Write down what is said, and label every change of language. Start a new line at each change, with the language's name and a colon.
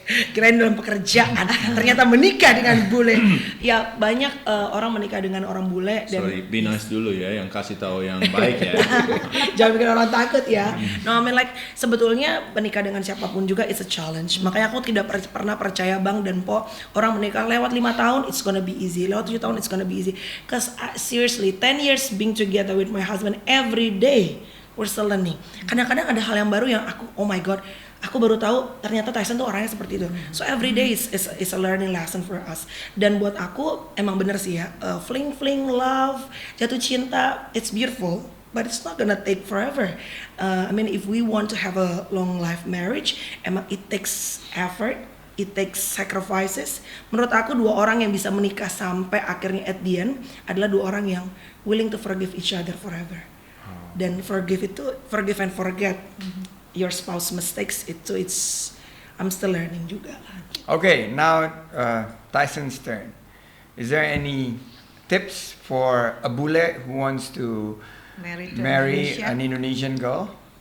Indonesian: Kirain dalam pekerjaan, ternyata menikah dengan bule. Ya banyak orang menikah dengan orang bule dan
English: Sorry, be nice
Indonesian: dulu ya, yang kasih tahu yang baik ya. jangan bikin orang takut ya.
English: No, I mean
Indonesian: sebetulnya menikah dengan siapapun juga
English: it's a challenge.
Indonesian: Makanya aku tidak pernah percaya Bang dan Po orang menikah lewat 5 tahun
English: it's gonna be easy,
Indonesian: lewat 7 tahun
English: it's gonna be easy. Cause seriously 10 years being together with my husband every day we're still learning.
Indonesian: Kadang-kadang ada hal yang baru yang aku,
English: oh my god,
Indonesian: aku baru tahu ternyata Tyson tuh orangnya seperti itu.
English: So every day is a learning lesson for us.
Indonesian: Dan buat aku emang bener sih ya,
English: fling love,
Indonesian: jatuh cinta,
English: it's beautiful, but it's not gonna take forever. I mean if we want to have a long life marriage, emang it takes effort. It takes sacrifices.
Indonesian: Menurut aku 2 orang yang bisa menikah sampai akhirnya
English: at the end
Indonesian: adalah 2 orang yang
English: willing to forgive each other forever. Dan forgive and forget your spouse mistakes I'm still learning juga. Okay, now Tyson's turn. Is there any tips for a bule who wants to marry an Indonesian girl?